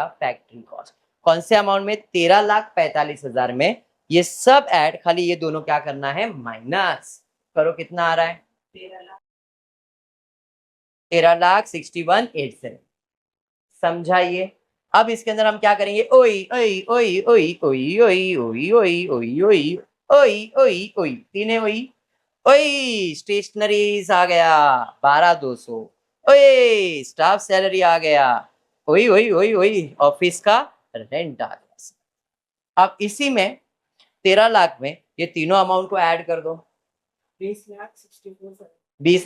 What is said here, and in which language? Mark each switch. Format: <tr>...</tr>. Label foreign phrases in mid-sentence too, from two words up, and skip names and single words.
<en>factory cost.</en> <hi>कौन से अमाउंट में? 13,45,000 में ये सब ऐड, खाली ये दोनों क्या करना है? माइनस करो। कितना आ रहा है? 13,61,87। समझाइए? अब इसके अंदर हम क्या करेंगे? ओई ओई ओई ओई ओई ओई ओई ओई ओई ओई ओई ओई ओई, तीन ओई ओई। स्टेशनरीज आ गया 12,200। ओए</hi> <en>staff salary</en> <hi>आ गया, ओई ओई ओई ओई। ऑफिस का रेंट आ गया। अब इसी में 13 लाख में ये तीनों अमाउंट को ऐड कर दो, 20,64,70।</hi>